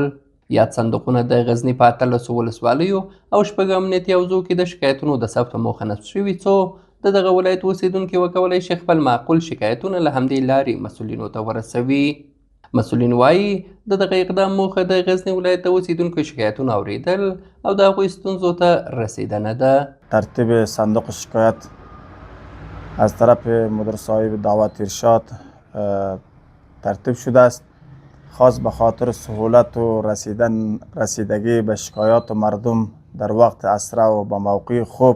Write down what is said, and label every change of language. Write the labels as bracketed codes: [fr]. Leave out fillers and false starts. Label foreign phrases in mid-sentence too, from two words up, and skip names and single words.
[ps] یاد صندوقونه د غزني په 18 ولسوالیو او 6 امنیتي حوزو کې د شکایتونو د ثبت په موخه نصب شوي، څو د دغه ولایت اوسیدونکي وکولی شي خپل معقول شکایتونه له همدې لارې مسؤلینو ته ورسوي. مسؤلین وایي د دغه اقدام موخه د غزني ولایت د اوسیدونکو شکایتونه اوریدل او د هغوی ستونزو ته رسیدنه ده. [fa] ترتیب صندوق شکایت از طرف مدیر صاحب دعوت ارشاد ترتیب شده است، خاص به خاطر سهولت و رسیدگی به شکایات مردم در وقت اسرع و به موقع خوب.